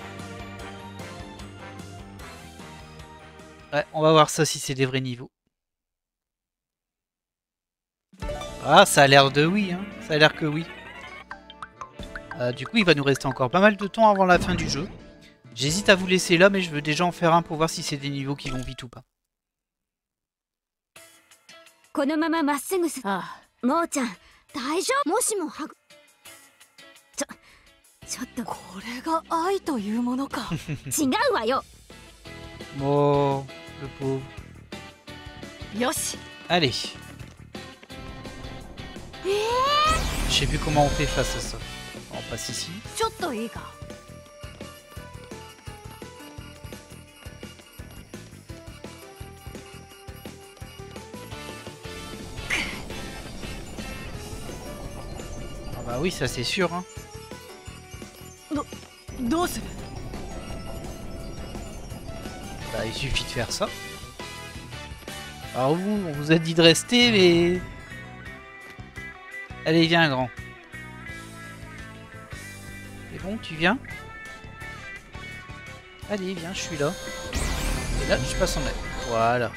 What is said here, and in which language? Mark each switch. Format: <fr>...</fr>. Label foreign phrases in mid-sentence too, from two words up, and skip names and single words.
<fr>Ouais, on va voir ça si c'est des vrais niveaux. Ah, ça a l'air de oui, hein. Ça a l'air que oui. Du coup, il va nous rester encore pas mal de temps avant la fin du jeu. J'hésite à vous laisser là, mais je veux déjà en faire un pour voir si c'est des niveaux qui vont vite ou pas.</fr> <ja>このまままっすぐす。ああ、もーちゃん、大丈夫。もしもはぐ。ちょっと。これが愛というものか。違うわよ。</ja> <fr>Oh, le pauvre.</fr> <ja>よし。</ja> <fr>Allez. Je sais plus comment on fait face à ça. On passe ici.</fr> <ja>ちょっといいか。</ja> <fr>Ah bah oui, ça c'est sûr. Hein.</fr> <ja>どうする？</ja> <fr>Bah il suffit de faire ça. Alors vous, on vous a dit de rester, mais... Allez, viens, grand. C'est bon, tu viens? Allez, viens, je suis là. Et là, je passe en l'air. Voilà.</fr>